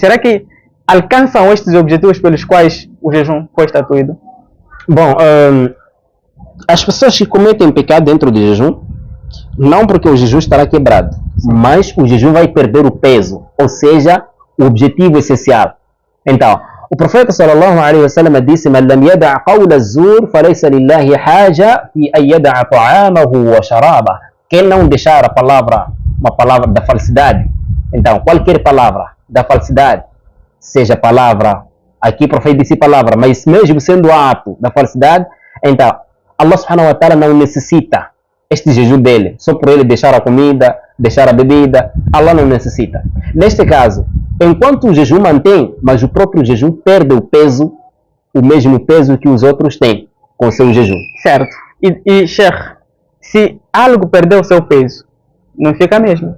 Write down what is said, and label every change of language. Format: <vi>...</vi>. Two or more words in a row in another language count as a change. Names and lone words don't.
<pt>Será que alcançam estes objetivos pelos quais o jejum foi estatuído? Bom, as pessoas que cometem pecado dentro do jejum, não porque o jejum estará quebrado, mas o jejum vai perder o peso, ou seja, o objetivo essencial. Então, o profeta</pt> <ar>صلى الله عليه وسلم disse: "من لم يدع قول الزور فليس لله حاجة في أن يدع طعامه وشرابه."</ar> <pt>Quem não deixar uma palavra da falsidade, então qualquer palavra da falsidade, seja palavra, aqui o profeta disse palavra, mas mesmo sendo ato da falsidade, então</pt> <ar>الله سبحانه وتعالى</ar> <pt>não necessita este jejum dele, só por ele deixar a comida, deixar a bebida, Allah não necessita. Neste caso, enquanto o jejum mantém, mas o próprio jejum perde o peso, o mesmo peso que os outros têm com o seu jejum. Certo. E Sheikh, se algo perdeu o seu peso, não fica a mesma?</pt>